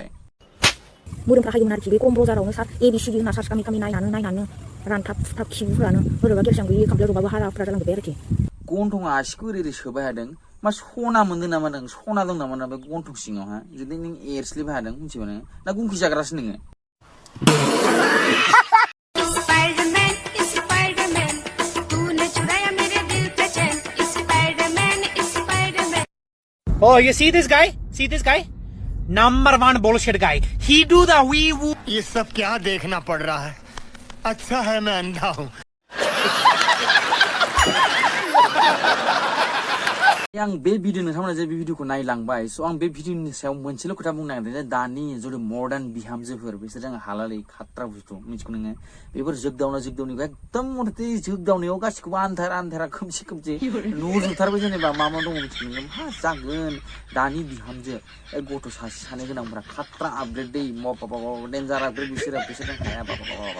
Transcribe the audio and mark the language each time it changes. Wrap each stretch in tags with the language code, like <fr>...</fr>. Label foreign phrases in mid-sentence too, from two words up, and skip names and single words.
<brx>मोदोमफ्रा हायोमोन आरोखि बे क्रम ब्राउजारावनो ABCD होनना सार्च खालामै नायनानै रानथाब खिबुफोरानो बोरैबा केलसियाम गैयि खामफ्लायाव जबाबो हाराफोरा जालांजोब्बाय आरोखि गन्थंआ आसिखौ ओरै सोबाय हादों मा सना मोनदों नामा नों सना दं नामा बे गन्थं सिङावहा जुदि नों एरस्लिबाय हादों मिथिबाय नोङो ना गुंखि जाग्रासो नोङो</brx> <en>Oh, you see this guy? Number 1 bullshit guy. He do the wee woo.</en> <hi>ये सब क्या देखना पड़ रहा है अच्छा है मैं अंधा हूँ</hi> <brx>आं बे भिडिअ नोंथांमोना जे बे भिडिअखौ नायलांबाय स' आं बे भिडिअनि सायाव मोनसेल' खोथा बुंनो नागिरदों जे दानि जुदि मडार्न बिहामजोफोर बिसोर जों हालालै खाट्रा बुस्थु मिथिगौ नोङो बेफोर जोगदावनायखौ एकदम मथे जोगदावनायाव गासिखौबो आन्धारा खोमसि नुजोबथारबाय जेनेबा मा दङ मिथिगौ नोङो मा जागोन दानि बिहामजो गथ' सानै गोनांफ्रा खाट्रा आपग्रेड दै डेन्जार आपग्रेड बिसोरजों हाया</brx>